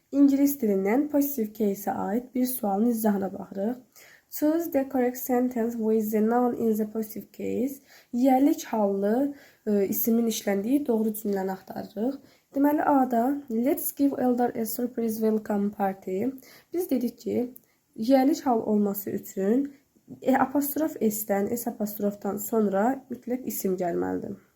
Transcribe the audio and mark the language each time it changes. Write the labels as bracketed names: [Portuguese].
[Azerbaijani] İngilis dilindən positive case-ə aid bir sualın izahına baxırıq. [English] Choose the correct sentence with the noun in the positive case. [Azerbaijani] Yerlik hallı isimin işləndiyi doğru cümləni axtarırıq. Deməli, A-da [English] let's give Eldar a surprise welcome party. [Azerbaijani] Biz dedik ki, yerlik hal olması üçün apostrof S-dən, S apostrofdan sonra mütləq isim gəlməlidir.